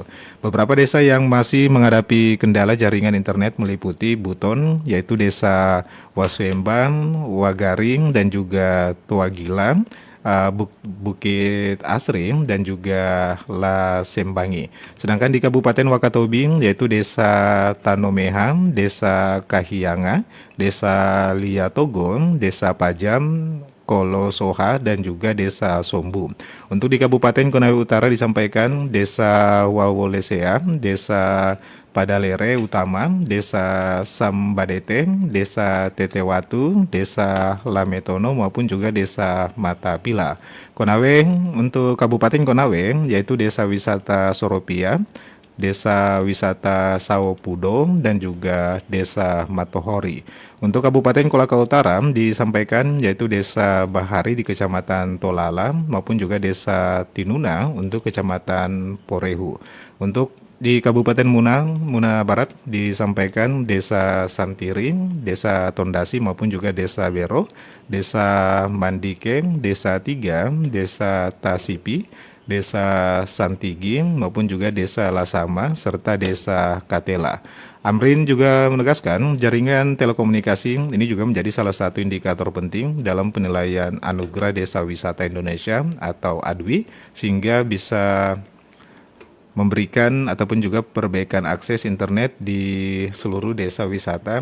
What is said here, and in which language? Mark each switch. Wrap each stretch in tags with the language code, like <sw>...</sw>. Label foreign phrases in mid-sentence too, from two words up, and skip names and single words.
<id>Beberapa desa yang masih menghadapi kendala jaringan internet meliputi Buton, yaitu desa Wasuemban, Wagaring, dan juga Tuagila. Bukit Asri dan juga La Sembangi. Sedangkan di Kabupaten Wakatobi yaitu Desa Tanomeha, Desa Kahianga, Desa Liatogon, Desa Pajam, Kolosoha dan juga Desa Sombu. Untuk di Kabupaten Konawe Utara disampaikan Desa Wawolesea, Desa Padalere Utama, Desa Sambadete, Desa Tetewatu, Desa Lametono maupun juga Desa Matapila. Konawe untuk Kabupaten Konawe yaitu Desa Wisata Soropia, Desa Wisata Sawopudo dan juga Desa Matohori. Untuk Kabupaten Kolaka Utara disampaikan yaitu Desa Bahari di Kecamatan Tolala maupun juga Desa Tinuna untuk Kecamatan Porehu. Untuk di Kabupaten Muna Barat disampaikan Desa Santiri, Desa Tondasi maupun juga Desa Bero, Desa Mandike, Desa Tiga, Desa Tasipi, Desa Santigi maupun juga Desa Lasama serta Desa Katela. Amrin juga menegaskan jaringan telekomunikasi ini juga menjadi salah satu indikator penting dalam penilaian Anugerah Desa Wisata Indonesia atau ADWI sehingga bisa memberikan ataupun juga perbaikan akses internet di seluruh desa wisata.</id>